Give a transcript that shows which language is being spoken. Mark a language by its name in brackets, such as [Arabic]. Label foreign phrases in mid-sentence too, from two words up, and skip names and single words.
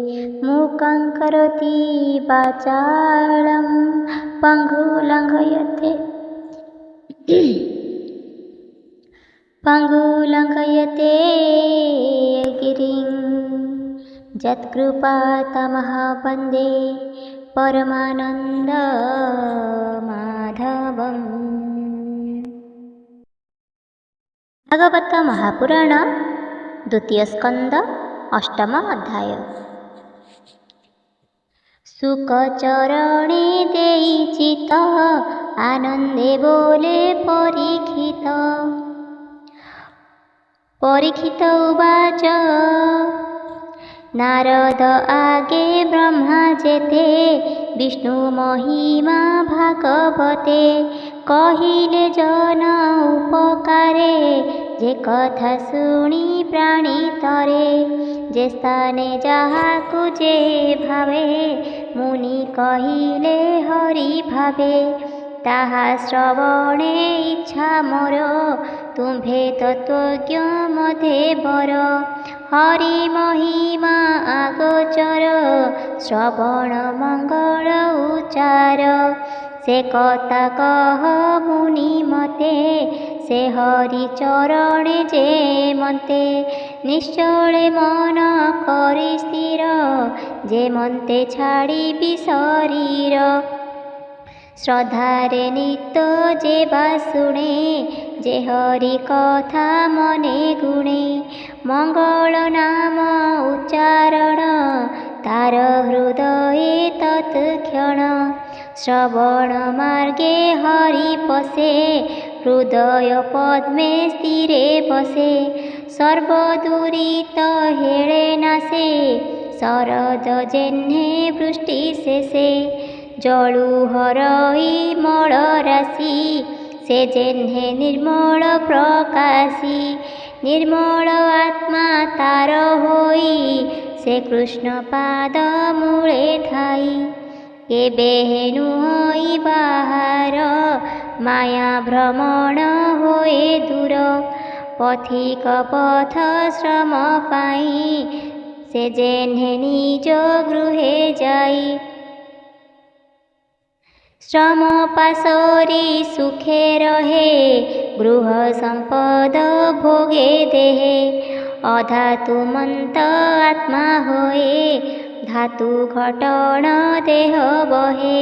[Sanskrit] मूकं करोति वाचालं पङ्गुलङ्घयते गिरिं यत्कृपातमहं वन्दे परमानन्दमाधवम्। [Odia] ଭାଗବତ ମହାପୁରାଣ ଦ୍ୱିତୀୟ ସ୍କନ୍ଦ ଅଷ୍ଟମ ଅଧ୍ୟାୟ। ଶୁକଚରଣେ ଦେଇ ଚିତ ଆନନ୍ଦେ ବୋଲେ ପରୀକ୍ଷିତ ଉବାଚ। ନାରଦ ଆଗେ ବ୍ରହ୍ମା ଯେତେ ବିଷ୍ଣୁ ମହିମା ଭାଗବତେ କହିଲେ ଜନ ଉପକାରେ ଯେ କଥା ଶୁଣି ପ୍ରାଣୀ ତରେ। ଯେ ସ୍ଥାନେ ଯାହାକୁ ଯେ ଭାବେ ମୁନି କହିଲେ ହରି ଭାବେ ତାହା ଶ୍ରବଣେ ଇଚ୍ଛା ମୋର ତୁମ୍ଭେ ତତ୍ତ୍ୱଜ୍ଞ ମଧେ ବର। ହରି ମହିମା ଆଗୋଚର ଶ୍ରବଣ ମଙ୍ଗଳ ଉଚ୍ଚାର। ସେ କଥା କହ ମୁନି ମତେ ସେ ହରି ଚରଣେ ଯେ ମନ୍ତେ। ନିଶ୍ଚଳେ ମନ କରି ସ୍ଥିର ଯେ ମନ୍ତେ ଛାଡ଼ିବି ଶରୀର। ଶ୍ରଦ୍ଧାରେ ନିତ୍ୟ ଯେ ବା ଶୁଣେ ଯେ ହରି କଥା ମନେ ଗୁଣେ। ମଙ୍ଗଳ ନାମ ଉଚ୍ଚାରଣ ତାର ହୃଦୟେ ତତ୍କ୍ଷଣ। ଶ୍ରବଣ ମାର୍ଗେ ହରି ପଶେ ହୃଦୟ ପଦ୍ମେ ସ୍ଥିରେ ବସେ। ସର୍ବଦୁରିତ ହେଳେ ନାଶେ ଶରଦ ଯେହ୍ନେ ବୃଷ୍ଟି ଶେଷେ। ଜଳୁ ହରଇ ମଳ ରାଶି ସେ ଯେହ୍ନେ ନିର୍ମଳ ପ୍ରକାଶୀ। ନିର୍ମଳ ଆତ୍ମା ତାର ହୋଇ ସେ କୃଷ୍ଣ ପାଦ ମୂଳେ ଥାଇ। କେବେ ହେନୁ ହୋଇ ବାହାର ମାୟା ଭ୍ରମଣ ହୋଏ ଦୂର। ପଥିକ ପଥ ଶ୍ରମ ପାଇ ସେ ଯେହ୍ନେ ନିଜ ଗୃହେ ଯାଇ। ଶ୍ରମ ପାଶରି ସୁଖେ ରହେ ଗୃହ ସମ୍ପଦ ଭୋଗେ ଦେହେ। ଅଧାତୁ ମନ୍ତ ଆତ୍ମା ହୋଏ ଧାତୁ ଘଟଣ ଦେହ ବହେ।